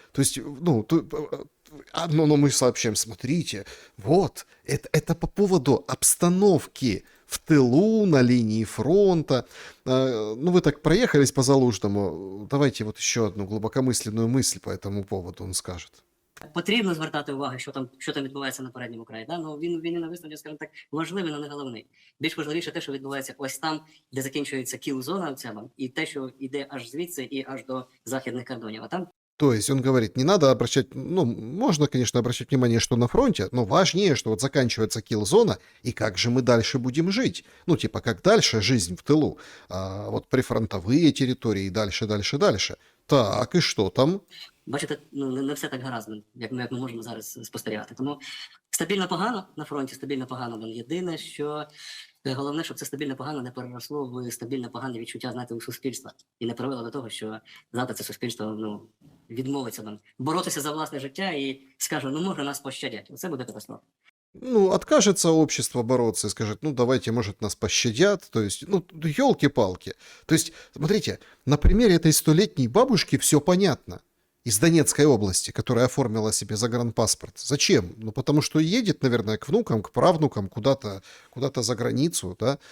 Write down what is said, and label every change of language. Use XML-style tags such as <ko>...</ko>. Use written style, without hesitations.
<ru>То есть, но мы сообщаем, смотрите, вот, это по поводу обстановки в тылу, на линии фронта. Вы так проехались по Залужному, давайте вот еще одну глибокомисленную мысль по этому поводу он скажет.</ru> <uk>Потрібно звертати увагу, що там відбувається на передньому краї. Да? Ну, він на виставці, скажімо так, важливий, але не головний. Більш важливіше те, що відбувається ось там, де закінчується кіл-зона, і те, що йде аж звідси і аж до західних кордонів. А там</uk> <ru>То есть он говорит, не надо обращать, можно, конечно, обращать внимание, что на фронте, но важнее, что вот заканчивается килл-зона, и как же мы дальше будем жить? Как дальше жизнь в тылу? Вот прифронтовые территории и дальше. Так, и что там?</ru> <uk>бачите, не все так гаразд, як ми можемо зараз спостерігати. Тому стабільно погано на фронті, стабільно погано. Єдине, що головне, щоб це стабільно погано не переросло в стабільно погане відчуття, знаєте, у суспільства. І не привело до того, що завтра це суспільство відмовиться боротися за власне життя і скаже, може нас пощадять. Це буде катастрофа.</uk> <ru>Откажется общество бороться и скажет, давайте, может, нас пощадят. То есть, елки-палки. То есть, смотрите, на примере этой 100-летней бабушки все понятно. Из Донецкой области, которая оформила себе загранпаспорт. Зачем? Потому что едет, наверное, к внукам, к правнукам, куда-то за границу, да?</ru>